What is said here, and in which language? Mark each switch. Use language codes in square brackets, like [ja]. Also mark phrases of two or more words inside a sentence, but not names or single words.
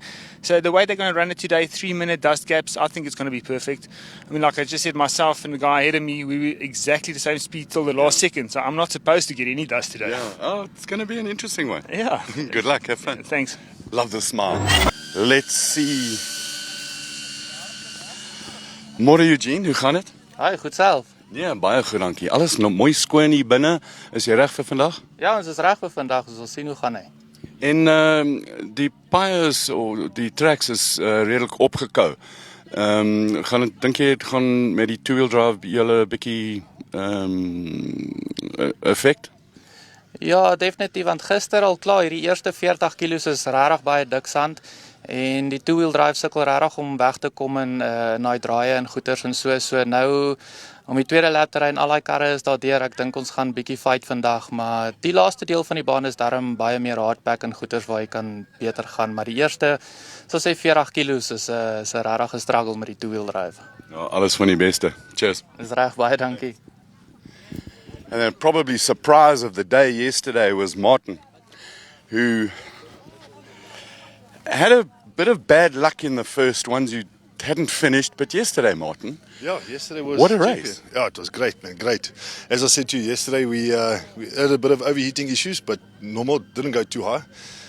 [en] So the way they're going to run it today, 3-minute dust gaps, I think it's going to be perfect. I mean, like I just said, myself and the guy ahead of me, we were exactly the same speed till the last second. So I'm not supposed to get any dust today. Yeah. Oh, it's going to be an interesting one. Yeah. Good luck. Have fun. Thanks. Love the smile. Let's see. [af] Môre Eugene, hoe gaan dit? Hi, goed self. Ja, baie goed, dankie. Alles nog mooi skoon hier binne. Is jy reg vir vandag? Ja, ons is reg vir vandag, ons sal sien hoe gaan hy. En die pyres of die tracks is redelik opgekou. Dink jy dit gaan met die [en] two-wheel drive [af] julle bietjie effek? Ja, definitief, want gister al klaar, hierdie eerste 40 kilos is regtig baie dik sand. En die [en] two-wheel drive [af] sukkel regtig om weg te kom in na die draaie en goeters en so nou om die tweede lap te ry en al daai karre is daardeur. Ek dink ons gaan bietjie fight vandag, maar die laaste deel van die baan is darm baie meer hardpack en goeters waar jy kan beter gaan, maar die eerste sal sê 40 kilos is 'n regtig struggle met die [en] two-wheel drive. [af] Ja, alles van die beste. Cheers. Dis reg, baie dankie. [en] And then probably surprise of the day yesterday was Martin, who had a bit of bad luck in the first ones. You hadn't finished, but yesterday, Martin. Yeah, yesterday was... What a race. Yeah, it was great, man, great. As I said to you yesterday, we had a bit of overheating issues, but normal, didn't go too high.